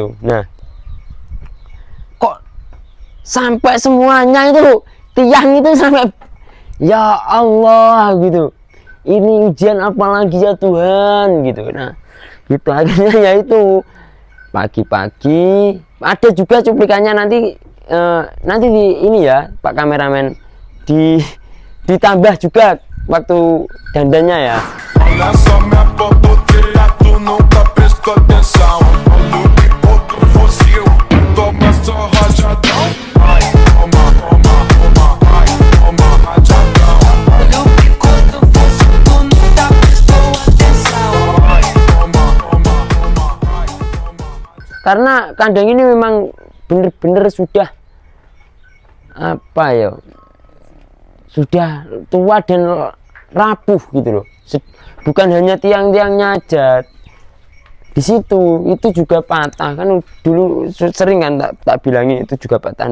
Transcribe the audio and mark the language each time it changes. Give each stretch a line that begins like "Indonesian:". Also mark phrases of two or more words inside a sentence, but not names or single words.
Indonesian: Nah, kok sampai semuanya itu, tiang itu sampai,
Arabic: ya Allah
Indonesian: gitu, ini ujian apa lagi ya Tuhan gitu. Nah, gitu akhirnya ya itu pagi-pagi ada juga cuplikannya, nanti di ini ya Pak kameramen, ditambah juga waktu dandannya ya.
Portuguese: Olha só minha boboteira, tu nunca prestou atenção. Olha o que outro fuzil, toma só rajadão. Ai, toma, ai, toma rajadão. Olha o que outro fuzil, tu nunca prestou atenção. Ai, toma, ai, toma.
Indonesian: Karena kandang ini memang bener-bener sudah apa ya, sudah tua dan rapuh gitu loh. Bukan hanya tiang-tiangnya aja, di situ itu juga patah kan, dulu sering kan tak bilangin itu juga patah.